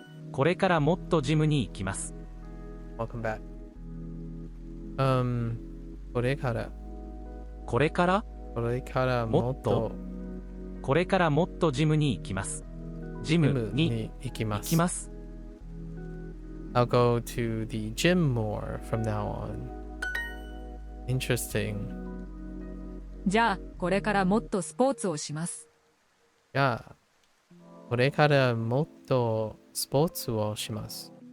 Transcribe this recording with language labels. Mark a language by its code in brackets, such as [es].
[ja] これからもっとジムに行きます。 [en] Welcome back. [ja] これからこれからもっとこれからもっとジムに行きます。ジムに行きます。行きます。 [en] I'll go to the gym more from now on. Interesting. [ja] じゃあこれからもっとスポーツをします。 [en] Yeah. [ja] これからもっとスポーツをします。